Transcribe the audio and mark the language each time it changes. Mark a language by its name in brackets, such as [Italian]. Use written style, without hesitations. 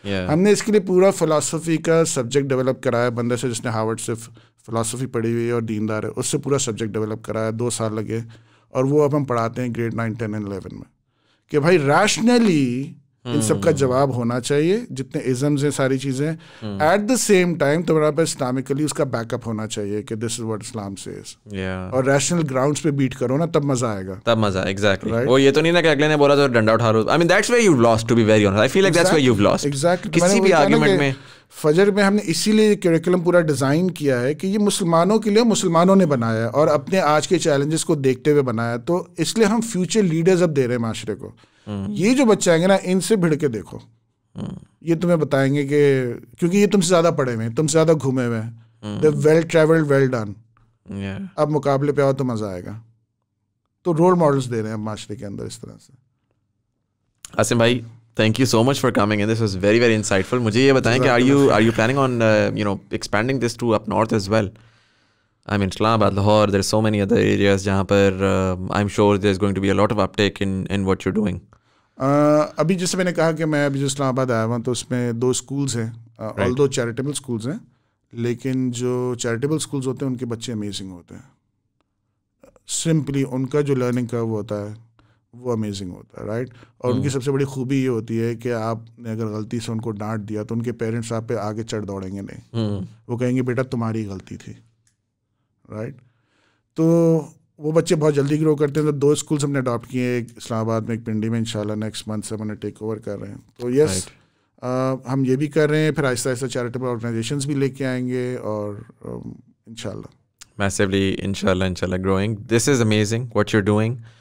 [Urdu] ہم نے اس کے لیے پورا فلاسفی کا سبجیکٹ ڈیولپ کرایا بندے سے جس نے ہارورڈ سے فلاسفی پڑھی ہوئی ہے اور دیندار ہے, اس سے پورا سبجیکٹ ڈیولپ کرایا, 2 سال لگے, اور وہ اب ہم پڑھاتے ہیں گریڈ 9, 10 and 11 میں کہ بھائی ریشنلی ان سب کا جواب ہونا چاہیے, جتنے ازمز ہیں ساری چیزیں. [English] at the same time [Urdu] تمہارا پہ اسلامکلی اس کا بیک اپ ہونا چاہیے کہ [English] this is what Islam says, [Urdu] اور ریشنل گراؤنڈس پہ بیٹ کرو نا, تب مزہ آئے گا. تب مزہ ایگزیکٹلی. وہ یہ تو نہیں نا کہ اگلے نے بولا تو ڈنڈا اٹھا رہا. [English] I mean that's where you've lost, to be very honest. I feel like that's where you've lost. Exactly. [Urdu] کسی بھی آرگیومنٹ میں فجر میں ہم نے اسی لیے کریکولم پورا ڈیزائن کیا ہے کہ یہ مسلمانوں کے لیے مسلمانوں نے بنایا ہے اور اپنے آج کے چیلنجز کو دیکھتے ہوئے بنایا, تو اس لیے ہم فیوچر لیڈرز اب دے رہے ہیں معاشرے کو. یہ جو بچے آئیں گے نا, ان سے بھڑ کے دیکھو, یہ تمہیں بتائیں گے کہ کیونکہ یہ تم سے زیادہ پڑھے ہوئے ہیں, تم سے زیادہ گھومے ہوئے ہیں, [English] They well travelled, well done. [Urdu] اب مقابلے پہ آؤ تو مزہ آئے گا. تو رول ماڈلس دے رہے ہیں اب معاشرے کے اندر اس طرح سے. [English] Asim bhai, thank you so much for coming in. This was very very insightful. [Urdu] مجھے یہ بتائیں کہ [English] are you planning on expanding this to up north as well? I mean Islam Abad, Lahore, there are so many other areas [Urdu] جہاں پر [English] I'm sure there's going to be a lot of uptake in what you're doing. [Urdu] ابھی جیسے میں نے کہا کہ میں ابھی جو اسلام آباد آیا ہوا تو اس میں 2 اسکولز ہیں, آل دو چیریٹیبل اسکولز ہیں, لیکن جو چیریٹیبل اسکولز ہوتے ہیں ان کے بچے امیزنگ ہوتے ہیں. سمپلی ان کا جو لرننگ کرو ہوتا ہے وہ امیزنگ ہوتا ہے, رائٹ. اور ان کی سب سے بڑی خوبی یہ ہوتی ہے کہ آپ نے اگر غلطی سے ان کو ڈانٹ دیا تو ان کے پیرنٹس آپ پہ آگے چڑھ دوڑیں گے نہیں, وہ کہیں گے بیٹا تمہاری غلطی تھی, رائٹ. تو وہ بچے بہت جلدی گرو کرتے ہیں. تو 2 اسکولس ہم نے اڈاپٹ کیے ہیں, ایک اسلام آباد میں, ایک پنڈی میں. انشاءاللہ نیکسٹ منتھ سے ہم انہیں ٹیک اوور کر رہے ہیں. تو یس ہم یہ بھی کر رہے ہیں, پھر آہستہ آہستہ چیریٹیبل آرگنائزیشنس بھی لے کے آئیں گے, اور انشاءاللہ [English] massively inshallah growing. This is amazing what you're doing.